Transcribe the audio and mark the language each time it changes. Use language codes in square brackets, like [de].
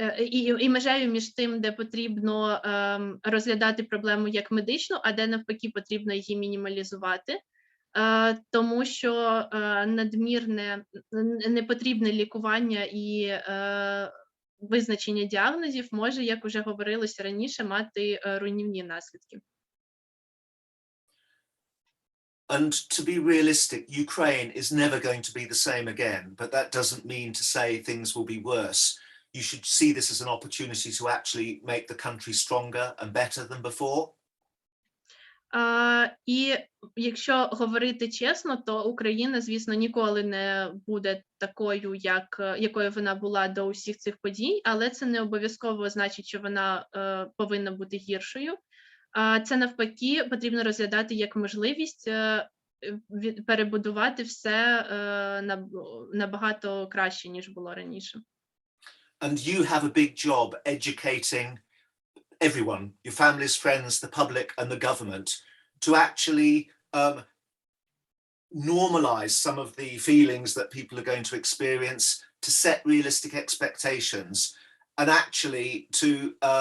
[uk] і межею між тим, де потрібно розглядати проблему як медичну, а де навпаки потрібно її мінімалізувати, тому що надмірне, непотрібне лікування і визначення діагнозів може, як вже говорилося раніше, мати руйнівні наслідки. [en] And to be realistic, Ukraine is never going to be the same again, but that doesn't mean to say things will be worse. You should see this as an opportunity to actually make the country stronger and better than before. [uk] І якщо говорити чесно, то Україна, звісно, ніколи не буде такою, якою вона була до усіх цих подій, але це не обов'язково значить, що вона повинна бути гіршою. Це навпаки потрібно розглядати як можливість перебудувати все набагато краще, ніж було раніше. [en] And you have a big job educating everyone, your families, friends, the public and the government, to actually normalize some of the feelings that people are going to experience, to set realistic expectations, and actually to